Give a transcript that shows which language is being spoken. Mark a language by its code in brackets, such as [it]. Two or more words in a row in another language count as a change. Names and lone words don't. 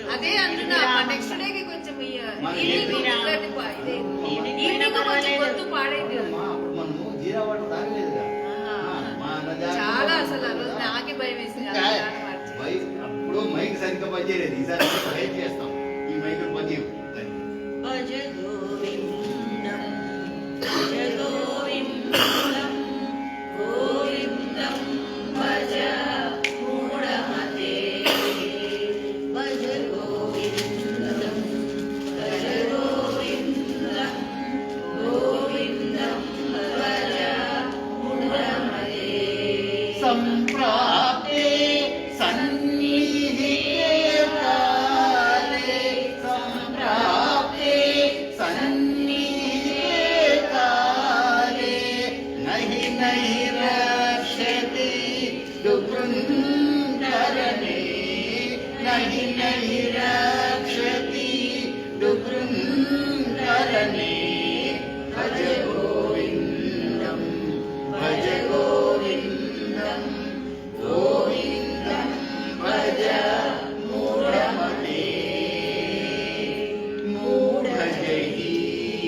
[te] అదే అంటున్నా [en] next dayకి [te] కొంచెం మన ఈవినింగ్ ఈవినింగ్ కొంచెం గొంతు పాడైంది కదా. అమ్మా, అప్పుడు మనము జీరా వాటర్ తాగలేదుగా. మా అన్నదాన్ని చాలా అసలు ఆ రోజు నాకే భయం వేసింది. ఇంకా అప్పుడు మైక్ సరిగ్గా పనిచేయలేదు. ఈసారి హెల్ప్ చేస్తాం. ఈ మైక్ పనిచేయవు. [sa] భజ గోవిందం భజ గోవిందం గోవిందం భజ మూఢమతే భజ గోవిందం భజ గోవిందం గోవిందం భజ మూఢమతే సంప్రాప్తే సన్నిహితే కాలే, సంప్రాప్తే సన్నిహితే కాలే, నహి నహి రక్షతి దుఃఖంకరణే, నహి నహి రక్షతి దుఃఖంకరణే. భజ గోవిందం భజ గోవిందం గోవిందం భజ మూఢమతే మూఢజై